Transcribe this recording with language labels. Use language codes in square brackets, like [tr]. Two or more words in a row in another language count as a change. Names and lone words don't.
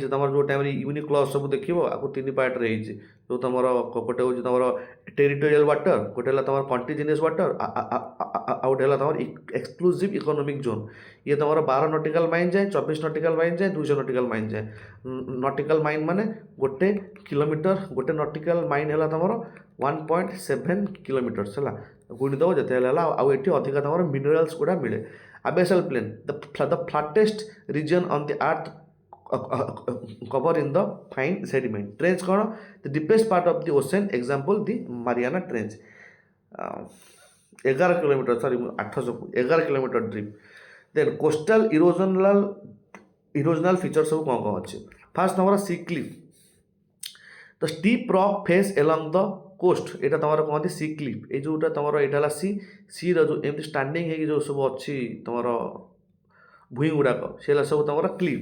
[or] ତୁମର ଯେଉଁ ଟାଇମ୍ରେ ୟୁନିକ୍ଲସ୍ ସବୁ ଦେଖିବ ଆକୁ 3 ପାର୍ଟରେ ହେଇଛି। ଯେଉଁ ତୁମର ଗୋଟେ ହେଉଛି ତୁମର [en] territorial water, [or] ଗୋଟେ ହେଲା ତୁମର [en] contiguous water, [or] ଆଉ ଗୋଟେ ହେଲା ତୁମର [en] exclusive economic zone. [or] ଇଏ ତୁମର 12 [en] nautical mile [or] ଯାଏ, 24 [en] nautical mile [or] ଯାଏ, 200 [en] nautical mile [or] ଯାଏ। [en] nautical mile [or] ମାନେ 1 କିଲୋମିଟର, ଗୋଟେ [en] nautical mile [or] ହେଲା ତୁମର 1.7 କିଲୋମିଟର୍ସ ହେଲା। ଗୁଣିଦେବ ଯେତେ ହେଲା, ଆଉ ଏଠି ଅଧିକା ତୁମର ମିନେରାଲ୍ସ ଗୁଡ଼ା ମିଳେ। [en] Abyssal plain, the flattest region on the earth cover in the fine sediment. [or] Trench କ'ଣ? [en] The deepest part of the ocean, example the Mariana Trench. [or] 11 କିଲୋମିଟର, 11 [en] kilometer deep. then coastal erosional feature [or] ସବୁ କ'ଣ ଅଛି? [en] ଫାର୍ଷ୍ଟ ତୁମର sea cliff, the steep rock face along the coast, [or] ଏଇଟା ତୁମର କହନ୍ତି [en] sea cliff. [or] ଏଇ ଯେଉଁଟା ତୁମର ଏଇଟା ହେଲା ସିର ଯେଉଁ ଏମିତି ଷ୍ଟାଣ୍ଡିଂ ହେଇକି ଯେଉଁ ସବୁ ଅଛି ତୁମର ଭୂଇଁ ଗୁଡ଼ାକ, ସେ ହେଲା ସବୁ ତୁମର କ୍ଲିଫ୍।